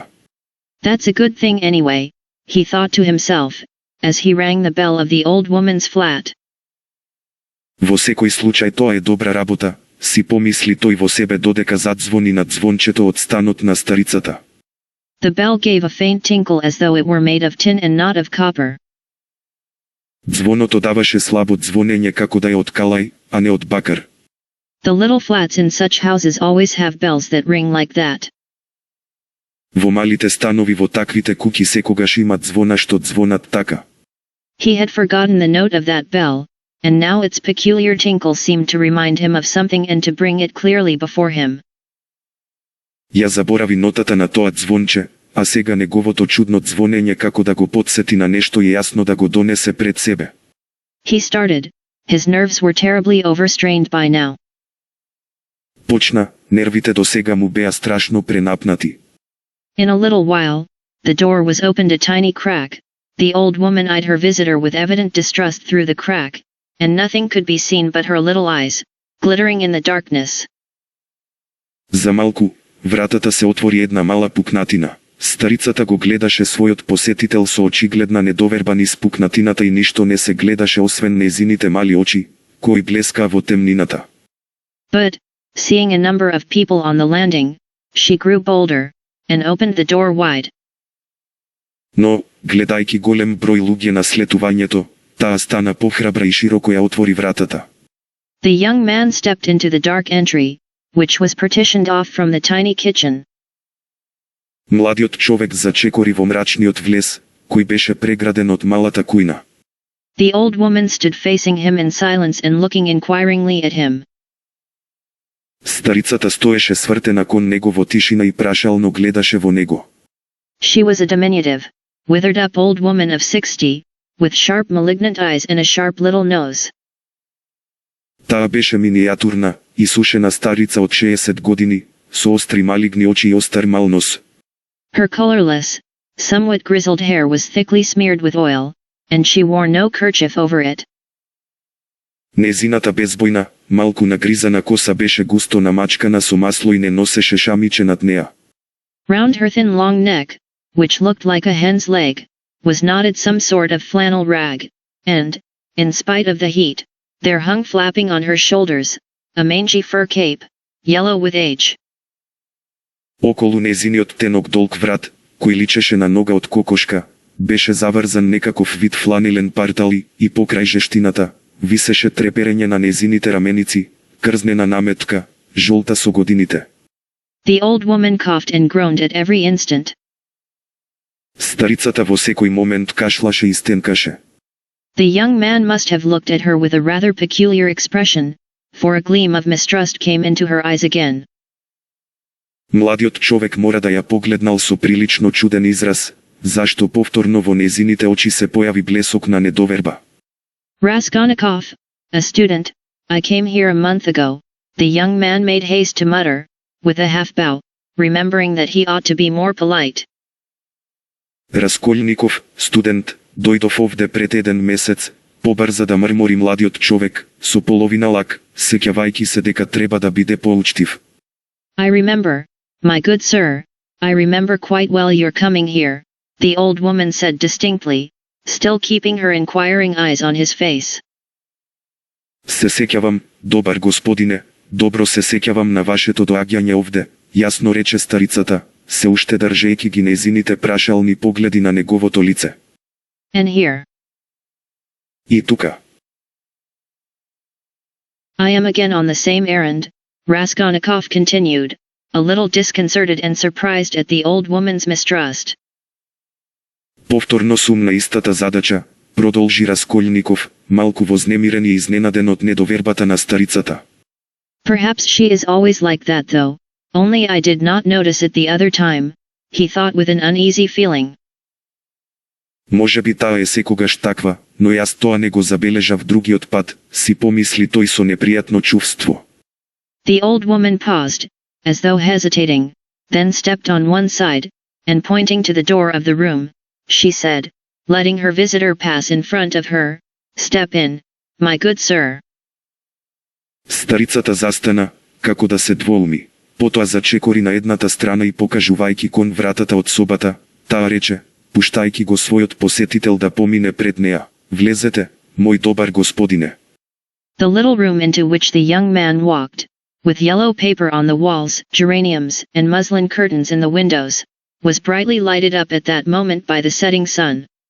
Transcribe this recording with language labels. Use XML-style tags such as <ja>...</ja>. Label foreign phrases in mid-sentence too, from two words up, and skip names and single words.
<en>That's a good thing anyway, he thought to himself, as he rang the bell of the old woman's flat.</en> <mk>Во секој случај тоа е добра работа, си помисли тој во себе додека задзвони на звончето од станот на старицата.</mk> <en>The bell gave a faint tinkle as though it were made of tin and not of copper.</en> <mk>Звоното даваше слабо звонење како да е од калај, а не од бакар.</mk> <en>The little flats in such houses always have bells that ring like that.</en> <mk>Во малите станови во таквите куќи секогаш имат звона што звонат така.</mk> <en>He had forgotten the note of that bell, and now its peculiar tinkle seemed to remind him of something and to bring it clearly before him.</en> <mk>Ја заборави нотата на тоа звонче, а сега неговото чудно звонење како да го потсети на нешто и јасно да го донесе пред себе.</mk> <en>He started. His nerves were terribly overstrained by now.</en> <mk>Почна, нервите до сега му беа страшно пренапнати.</mk> <en>In a little while, the door was opened a tiny crack. The old woman eyed her visitor with evident distrust through the crack, and nothing could be seen but her little eyes, glittering in the darkness.</en> <mk>За малку, вратата се отвори една мала пукнатина. Старицата го гледаше својот посетител со очигледна недоверба низ пукнатината и ништо не се гледаше освен незините мали очи, кои блескаа во темнината.</mk> <en>But, seeing a number of people on the landing, she grew bolder, and opened the door wide.</en> <mk>Но, гледајќи голем број луѓе на слетувањето, таа стана похрабра и широко ја отвори вратата.</mk> <en>The young man stepped into the dark entry, which was partitioned off from the tiny kitchen.</en> <mk>Младиот човек зачекори во мрачниот влез, кој беше преграден од малата кујна.</mk> <en>The old woman stood facing him in silence and looking inquiringly at him.</en> <mk>Старицата стоеше свртена кон него во тишина и прашално гледаше во него.</mk> <en>She was a diminutive, withered-up old woman of 60, with sharp malignant eyes and a sharp little nose.</en> <mk>Таа беше минијатурна, исушена старица од 60 години, со остри малигни очи и остар мал нос.</mk> <en>Her colorless, somewhat grizzled hair was thickly smeared with oil, and she wore no kerchief over it.</en> <mk>Незината безбојна, малку нагризана коса беше густо намачкана со масло и не носеше шамиче над неа.</mk> <en>Round her thin long neck, which looked like a hen's leg, was knotted some sort of flannel rag, and, in spite of the heat, there hung flapping on her shoulders, a mangy fur cape, yellow with age.</en> <mk>Околу незиниот тенок долг врат, кој личеше на нога од кокошка, беше заврзан некаков вид фланелен партали и покрај жештината висеше треперење на незините раменици, крзнена наметка, жолта со годините.</mk> <en>The old woman coughed and groaned at every instant.</en> <mk>Старицата во секој момент кашлаше и стенкаше.</mk> <en>The young man must have looked at her with a rather peculiar expression, for a gleam of mistrust came into her eyes again.</en> <mk>Младиот човек мора да ја погледнал со прилично чуден израз, зашто повторно во незините очи се појави блесок на недоверба.</mk> <en>Raskolnikov, a student, I came here a month ago, the young man made haste to mutter, with a half bow, remembering that he ought to be more polite.</en> <mk>Раскольников, студент, дојдов овде пред еден месец, побрза да мрмори младиот човек, со половина лак, сеќавајќи се дека треба да биде поучтив.</mk> <en>I remember, my good sir, I remember quite well your coming here, the old woman said distinctly, still keeping her inquiring eyes on his face.</en> <mk>Се сеќавам, добар господине, добро се сеќавам на вашето доаѓање овде, јасно рече старицата, се уште држејќи ги незините прашални погледи на неговото лице.</mk> <en>And here.</en> <mk>И тука.</mk> <en>I am again on the same errand, Raskolnikov continued, a little disconcerted and surprised at the old woman's mistrust.</en> <mk>Повторно сум на истата задача, продолжи Раскольников, малку вознемирен и изненаден од недовербата на старицата.</mk> <en>Perhaps she is always like that though, only I did not notice it the other time, he thought with an uneasy feeling.</en> <mk>Може би таа е секогаш таква, но јас тоа не го забележав другиот пат, си помисли тој со непријатно чувство.</mk> <en>The old woman paused, as though hesitating, then stepped on one side, and pointing to the door of the room, she said, letting her visitor pass in front of her, "Step in, my good sir."</en> <mk>Старицата застана, како да се двоуми, потоа зачекори на едната страна и покажувајќи кон вратата од собата, таа рече, пуштајќи го својот посетител да помине пред неа, "Влезете, мој добар господине."</mk> <en>The little room into which the young man walked, with yellow paper on the walls, geraniums, and muslin curtains in the windows, was brightly lighted up at that moment by the setting sun.</en>